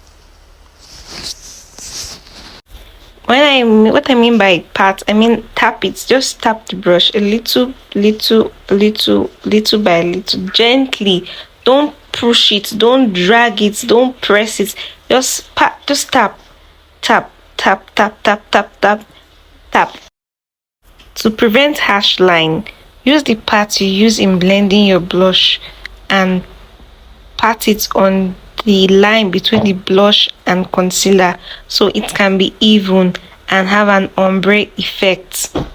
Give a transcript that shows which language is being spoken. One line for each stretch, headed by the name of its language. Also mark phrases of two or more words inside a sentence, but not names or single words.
English: What I mean by pat, I mean tap it. Just tap the brush a little, little by little, gently. Don't push it, don't drag it, don't press it. Just pat, just tap, tap, tap, tap, tap, tap, tap, tap. To prevent harsh line, use the pat you use in blending your blush and pat it on the line between the blush and concealer so it can be even and have an ombre effect.